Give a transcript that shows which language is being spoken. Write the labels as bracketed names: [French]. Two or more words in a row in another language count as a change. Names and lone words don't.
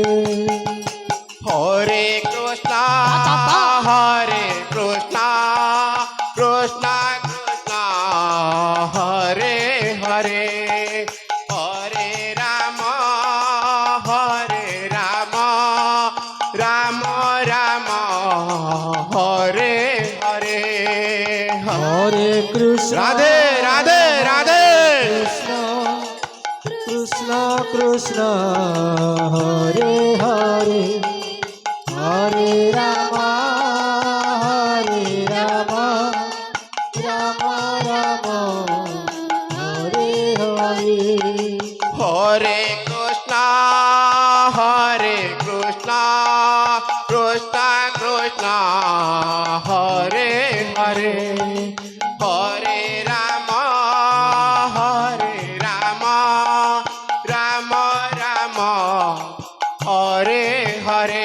[Bangla] হরে কৃষ্ণ কৃষ্ণ হরে হরে হরে রাম রাম হরে হরে হরে কৃষ্ণ রাধে রাধে রাধে কৃষ্ণ হরে হরে হরে রাম রাম হরে হরে হরে কৃষ্ণ কৃষ্ণ হরে হরে হরে রাম রাম হরে হরে